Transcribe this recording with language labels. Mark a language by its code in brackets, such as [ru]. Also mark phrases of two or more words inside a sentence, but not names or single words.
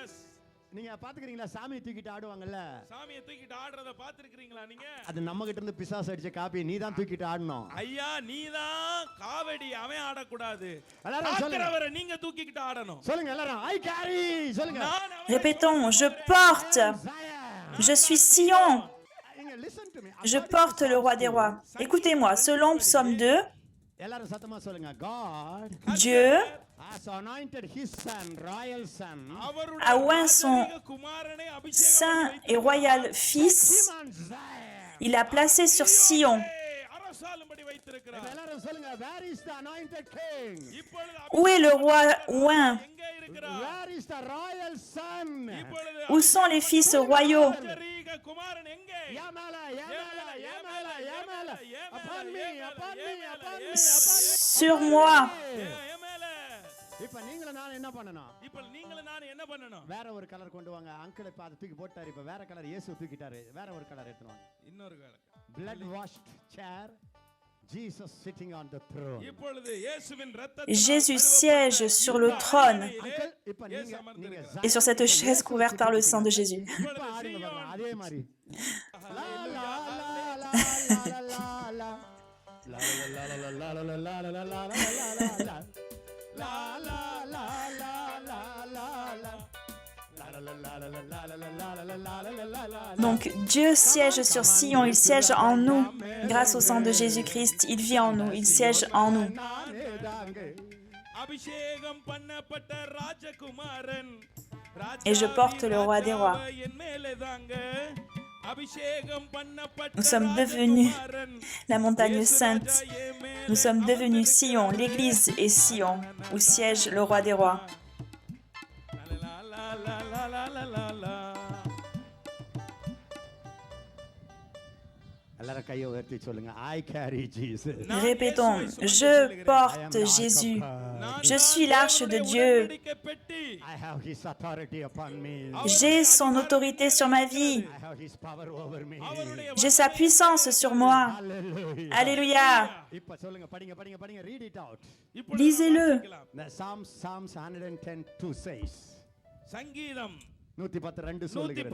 [ta] நீங்க பாத்துக்கிறீங்களா சாமியை தூக்கிட்டு ஆடுவாங்கல்ல, சாமியை தூக்கிட்டு ஆடுறத பாத்திருக்கீங்களா நீங்க? அது நம்ம கிட்ட இருந்து பிசாசு அடிச்ச காப்பி, நீ தான் தூக்கிட்டு ஆடணும். ஐயா நீதான் காவடி, அவன் ஆடக்கூடாது. எல்லாரும் சொல்லுங்க. ஆக்குறவரை நீங்க தூக்கிட்டு ஆடணும். சொல்லுங்க எல்லாரும் [en] I carry [ta] சொல்லுங்க. நான் அவரை [fr] Répétons, je porte, Zion. je suis Sion, [en] நீங்க listen to me. [fr] je porte le roi des rois. Écoutez-moi, selon Psaume 2, [ta] எல்லாரும் சத்தமா சொல்லுங்க. [en] God [fr] Dieu [en] has anointed his son, royal son, [ta] அவருடைய [fr] a oint son [ta] ராஜரீக குமாரனை அபிஷேகம் [fr] saint et royal fils, [en] on Zion. [fr] il a placé sur Sion. [ta] அரசாளும்படி வைத்திருக்கிறார். எல்லாரும் சொல்லுங்க. [en] Where is the anointed king? [ta] இப்பொழுது [fr] Où est le roi oint? [ta] எங்கே இருக்கிறார்? [en] Where is the royal son? [ta] இப்பொழுது [fr] Où sont les fils royaux? [ta] ராஜரீக குமாரன் எங்கே? Yamala, Yamala, Yamala, Yamala. [en] Upon me, upon me, upon me, upon me. [fr] Sur moi. [ta] என் மேல. இப்ப நீங்களும் நான் என்ன பண்ணணும்? இப்ப நீங்களும் நான் என்ன பண்ணணும்? வேற ஒரு கலர் கொண்டு வாங்க. அங்கிள் இப்ப அதை தூக்கி போட்டாரு. இப்ப வேற கலர் இயேசு தூக்கிட்டாரு. வேற ஒரு கலர் எடுத்துட்டு வாங்க. இன்னொரு வேளை. [en] Blood washed chair, Jesus sitting on the throne. [ta] இப்பொழுது இயேசுவின் இரத்தத்தினால் [fr] Jésus siège sur le trône [ta] அங்கிள் இப்ப நீங்க [fr] et sur cette chaise couverte par le sang de Jésus. [ta] இப்ப ஆடுங்க பாருங்க. அதே மாதிரி லா லா லா லா லா லா லா லா லா லா லா லா லா லா லா லா லா லா [fr] Donc Dieu siège sur Sion, il siège en nous. Grâce au sang de Jésus-Christ, il vit en nous, il siège en nous. [ta] அபிஷேகம் பண்ணப்பட்ட ராஜகுமாரன். [fr] Et je porte le roi des rois. [ta] என் மேலே தாங்க. அபிஷேகம் பண்ணப்பட்ட [fr] Nous sommes devenus [ta] ராஜகுமாரன். [fr] la montagne sainte. Nous sommes devenus Sion, l'église est Sion, où siège le roi des rois. [ta] எல்லாரும் கையை உயர்த்தி சொல்லுங்க. [en] I carry Jesus. [fr] Répétons, je porte Jésus. Je suis l'arche de Dieu. [en] I have his authority upon me. [fr] J'ai son autorité sur ma vie. [en] I have his power over me. [fr] J'ai sa puissance sur moi. [en] Hallelujah. [fr] Alléluia. [ta] இப்ப சொல்லுங்க. படிங்க படிங்க படிங்க. [en] Read it out. [fr] Lisez-le. [en] The Psalms 110:2 says. [ta] சங்கீதம் 110:2 சொல்லுகிறது.